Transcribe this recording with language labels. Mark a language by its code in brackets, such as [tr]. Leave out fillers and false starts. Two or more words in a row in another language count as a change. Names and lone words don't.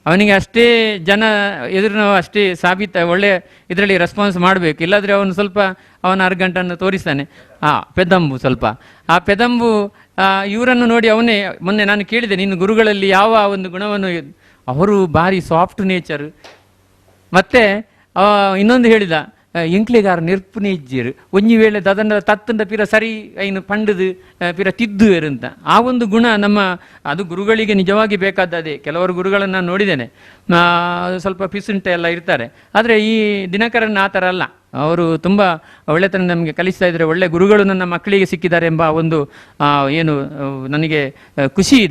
[kn] ಅವನಿಗೆ ಅಷ್ಟೇ ಜನ ಎದುರು ಅಷ್ಟೇ ಒಳ್ಳೆ ಇದರಲ್ಲಿ ರೆಸ್ಪಾನ್ಸ್ ಮಾಡಬೇಕು. ಇಲ್ಲಾದರೆ ಅವನು ಸ್ವಲ್ಪ ಅವನ ಅರ್ಗಂಟನ್ನು ತೋರಿಸ್ತಾನೆ. ಪೆದಂಬು ಸ್ವಲ್ಪ ಆ ಪೆದಂಬು ಇವರನ್ನು ನೋಡಿ ಅವನೇ ಮೊನ್ನೆ ನಾನು ಕೇಳಿದೆ, ನಿನ್ನ ಗುರುಗಳಲ್ಲಿ ಯಾವ ಒಂದು ಗುಣವನ್ನು, ಅವರು ಭಾರಿ [en] soft nature. [kn] ಮತ್ತೆ ಇನ್ನೊಂದು ಹೇಳಿದ, [tcy] ಎಂಕ್ಲೆಗಾರ ನೆರ್ಪುನೆ ಇಜ್ಜಿರು ಒಂಜಿ ವೇಳೆ ಅದನ್ನ ತತ್ತಂಡ ಪಿರ ಸರಿ ಐನು ಪಂಡದು ಪಿರ ತಿದ್ದುವೆರು ಅಂತ. [kn] ಆ ಒಂದು ಗುಣ ಅದು ಗುರುಗಳಿಗೆ ನಿಜವಾಗಿ ಬೇಕಾದದೇ. ಕೆಲವರು ಗುರುಗಳನ್ನು ನಾನು ನೋಡಿದ್ದೇನೆ, ಸ್ವಲ್ಪ ಪಿಸುಂಟ ಎಲ್ಲ ಇರ್ತಾರೆ. ಆದರೆ ಈ ದಿನಕರನ್ ಆ ಥರ ಅಲ್ಲ. ಅವರು ತುಂಬ ಒಳ್ಳೆತನ ನಮಗೆ ಕಲಿಸ್ತಾ ಇದ್ದಾರೆ. ಒಳ್ಳೆ ಗುರುಗಳು ನನ್ನ ಮಕ್ಕಳಿಗೆ ಸಿಕ್ಕಿದ್ದಾರೆ ಎಂಬ ಒಂದು ಏನು ನನಗೆ ಖುಷಿ ಇದೆ.